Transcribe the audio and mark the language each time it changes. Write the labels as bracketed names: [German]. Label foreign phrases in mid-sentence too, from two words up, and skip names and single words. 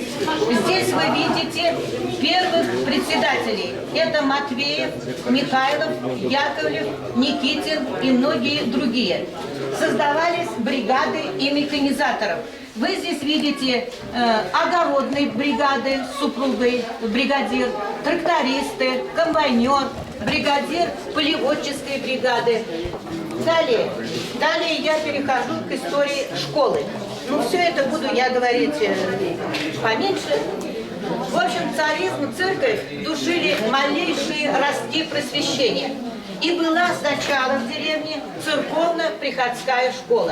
[Russian] Здесь вы видите первых председателей. Это Матвеев, Михайлов, Яковлев, Никитин и многие другие. Создавались бригады и механизаторов. Вы здесь видите огородные бригады с супругой, бригадир, трактористы, комбайнер, бригадир полеводческой бригады. Далее я перехожу к истории школы. Ну, все это буду я говорить поменьше. В общем, царизм, церковь душили малейшие ростки просвещения. И была сначала в деревне церковно-приходская школа.